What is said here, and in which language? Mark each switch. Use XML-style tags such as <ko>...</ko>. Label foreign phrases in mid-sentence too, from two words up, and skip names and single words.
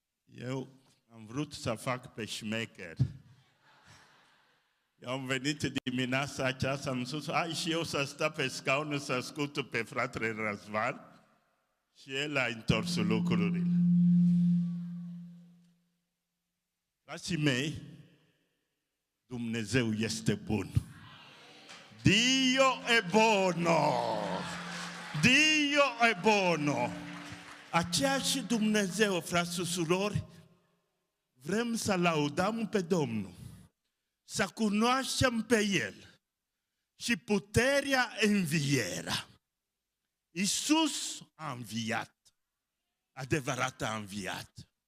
<ro>Eu am vrut să fac pe șmecher. Eu am venit dimineața aceasta, am spus, hai și eu să stau pe scaun să ascult pe fratele Răzvan și el a întors lucrurile. Frații mei, Dumnezeu este bun.</ro> <it>Dio è buono! Dio è buono!</it> <ro>Aceeași Dumnezeu, frați și surori, vrem să laudăm pe Domnul, să cunoaștem pe El și puterea învierea. Iisus a înviat, adevărat a înviat.</ro>